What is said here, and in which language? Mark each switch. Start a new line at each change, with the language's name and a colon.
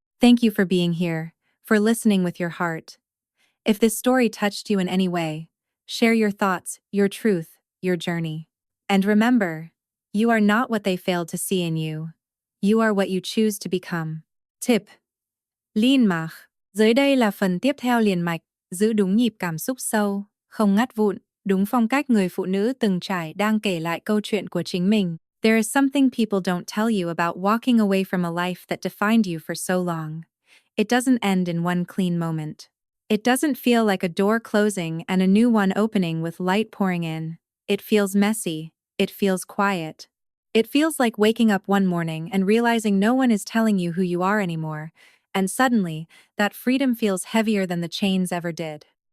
English: Thank you for being here, for listening with your heart. If this story touched you in any way, share your thoughts, your truth, your journey. And remember, you are not what they failed to see in you. You are what you choose to become.
Vietnamese: Tip. Liên mạch. Dưới đây là phần tiếp theo liền mạch, giữ đúng nhịp cảm xúc sâu, không ngắt vụn, đúng phong cách người phụ nữ từng trải đang kể lại câu chuyện của chính mình.
English: There is something people don't tell you about walking away from a life that defined you for so long. It doesn't end in one clean moment. It doesn't feel like a door closing and a new one opening with light pouring in. It feels messy. It feels quiet. It feels like waking up one morning and realizing no one is telling you who you are anymore, and suddenly, that freedom feels heavier than the chains ever did.